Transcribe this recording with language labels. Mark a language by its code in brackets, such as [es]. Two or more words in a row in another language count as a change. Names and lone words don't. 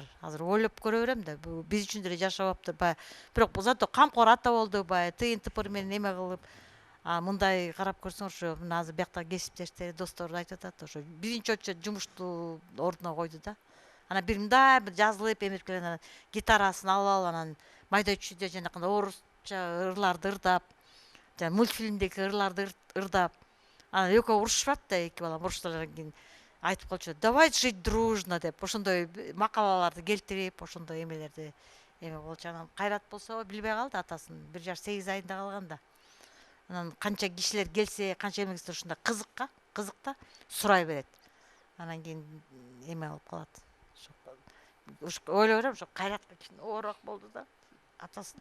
[ky] Азыр ойлоп көрө берем да, бул биз үчүн деле жашабаптыр. Бирок зато камкор ата болду, тыйын тыпыр менен эме кылып, мындай карап көрсөң, ошо мына азыр бияктагы кесиптештери, достор айтып атат, ошо биринчи очередь жумушту ордуна койду да. Анан бир мындай бир жазылып эмип келген, анан гитарасын алып, анан майда чүйдө жанакындай орусча ырларды ырдап, жана мультфильмдеги ырларды ырдап, анан экөө урушпап да, эки балам урушкандан кийин айтып калчу, [ru] давай жить дружно [ky] деп, ошондой макалаларды келтирип, ошондой эмелерди эме болчу. Анан Кайрат болсо билбей калды атасын, 1 жаш 8 айында калганда. Анан канча кишилер келсе, канча эме келсе, ушундай кызык да, сурай берет. Анан кийин эме болуп калат. Ойлой берем, ошо Кайратка кичине ооруак болду да, атасын.